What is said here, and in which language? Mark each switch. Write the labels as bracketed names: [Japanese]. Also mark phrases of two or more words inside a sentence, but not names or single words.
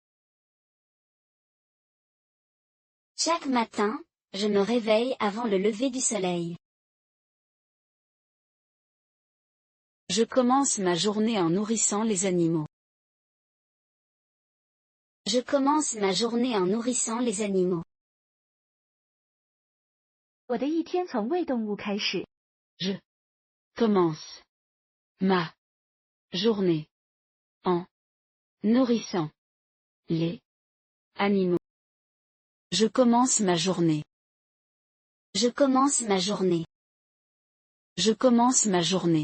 [French] Chaque matin, je me réveille avant le lever du soleil. Je commence ma journée en nourrissant les animaux. Je commence ma journée en nourrissant les animaux. [Chinese] 我的一天从喂动物开始。 [French] Je commence ma journée en nourrissant les animaux. Je commence ma journée Je commence ma journée. Je commence ma journée.